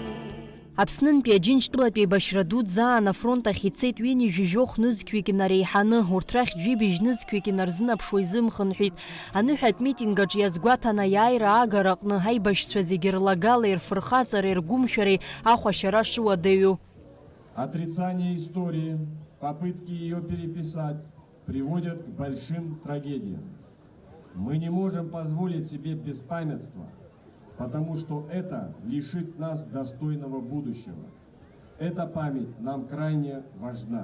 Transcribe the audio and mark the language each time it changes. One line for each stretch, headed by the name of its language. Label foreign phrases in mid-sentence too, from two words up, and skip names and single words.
Abkhazian: Аԥснынтәи Аџьынџьтәылатәи еибашьра дуӡӡа аан афронт ахь ицеит ҩынҩажәи ижәжәох нызқьҩык инареиҳаны, урҭ рахь џьыбежь нызқьҩык инарзынаԥшуа изымхынҳәит. Аныҳәатә митингаҿ иазгәаҭан аиааира аагара аҟны аибашьцәа зегьы рлагалеи, рфырхаҵареи, ргәымшәареи ахәашьара шыуадаҩу.
Russian: Отрицание истории, попытки ее переписать приводят к большим трагедиям. Мы не можем позволить себе беспамятства, потому что это лишит нас достойного будущего. Эта память нам крайне важна.